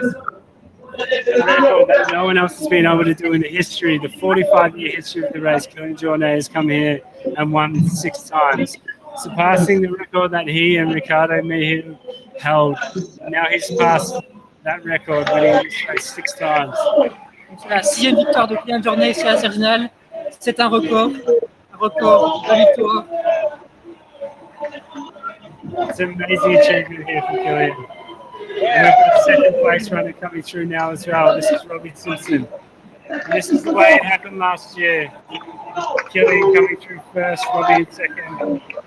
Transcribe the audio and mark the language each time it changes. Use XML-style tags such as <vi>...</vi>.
<en>A record that no one else has been able to do in the history, the 45-year history of the race. Kilian Jornet has come here and won 6 times, surpassing the record that he and Ricardo Mejiu held. Now he's passed that record, winning this race 6 times.</en> <fr>C'est la 6e victoire de Kylian Jornet ici à Sierre-Zinal. C'est un record de victoire.</fr> <en>It's an amazing achievement here for Killian. And we've got second place runner coming through now as well. This is Robbie Simpson. And this is the way it happened last year. Killian coming through first, Robbie in second.</en>